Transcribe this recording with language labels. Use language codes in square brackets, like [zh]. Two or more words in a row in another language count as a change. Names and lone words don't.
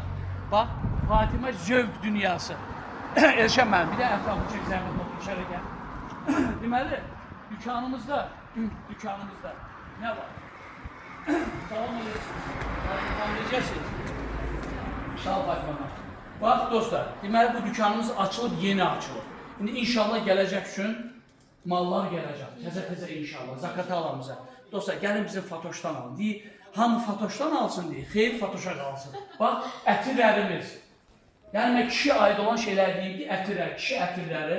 [tr] Bak Fatime Zövk dünyası. Erşen ben bir de etrafı çekeceğim. İçeri gel. Deməli, dükkanımızda ne var? [az] Salam aleyküm. Anlayacaqsınız. Sağ ol Fatma. Bak dostlar, deməli bu dükkanımız açılıb, yeni açılıb. İndi inşallah gələcək üçün mallar gələcək. Təzə inşallah, Zakata alanımıza. Dostlar, gəlin bizim Fatoşdan alın. Deyir, hamı Fatoşdan alsın deyir, xeyr Fatoşa qalsın. Bak, ətirlərimiz. Yəni, mən kişi aid olan şeylər deyim ki, ətirlər, kişi ətirləri.